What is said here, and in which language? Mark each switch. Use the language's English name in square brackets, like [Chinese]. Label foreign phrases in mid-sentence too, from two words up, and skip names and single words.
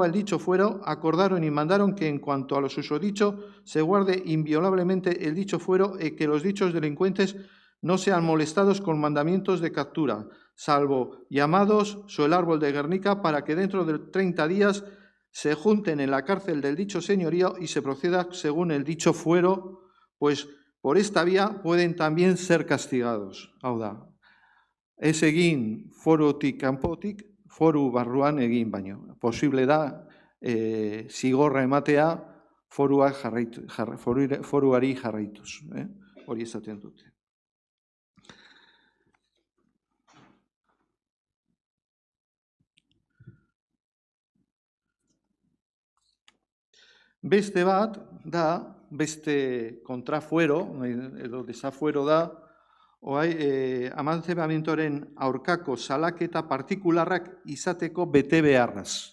[Spanish] el dicho fuero, acordaron y mandaron que en cuanto a lo susodicho se guarde inviolablemente el dicho fuero y que los dichos delincuentes no sean molestados con mandamientos de captura, salvo llamados sobre el árbol de Guernica, para que dentro de 30 días se junten en la cárcel del dicho señorío y se proceda según el dicho fuero, pues por esta vía pueden también ser castigados. [Basque] Hau da, ez egin forotik kanpotik, foru barruan egin baino. Posible da zigorra ematea foruari jarraituz. Hori esaten dute. Beste bat da, beste kontrafuero, edo desafuero da, amantzebamentoren aurkako salaketa partikularrak izateko bete beharraz.